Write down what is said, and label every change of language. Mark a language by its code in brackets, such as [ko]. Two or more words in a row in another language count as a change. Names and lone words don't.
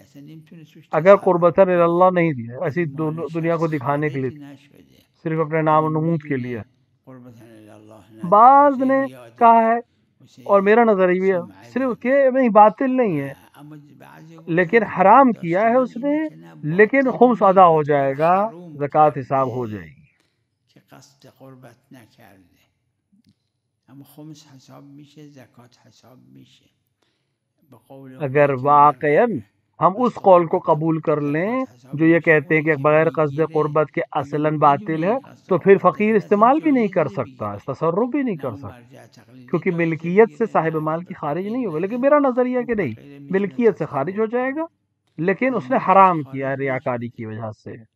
[ur] اگر قربتاً اللہ نہیں دیا، ایسی دنیا کو دکھانے کے لیے، صرف اپنے نام و نمود کے لیے. بعض نے کہا ہے اور میرا نظریہ صرف کہ نہیں، باطل نہیں ہے لیکن حرام کیا ہے اس نے، لیکن خمس ادا ہو جائے گا، زکوٰۃ حساب ہو جائے گی. [fa] که قصد قربت نکرده اما خمس حساب میشه، زکات حساب میشه. به قول [ur] اگر واقعاً ہم اس قول کو قبول کر لیں جو یہ کہتے ہیں کہ بغیر قصد قربت کے اصلاً باطل ہے، تو پھر فقیر استعمال بھی نہیں کر سکتا، تصرف بھی نہیں کر سکتا، کیونکہ ملکیت سے صاحب مال کی خارج نہیں ہوگا. لیکن میرا نظریہ کہ نہیں، ملکیت سے خارج ہو جائے گا، لیکن اس نے حرام کیا ہے ریاکاری کی وجہ سے.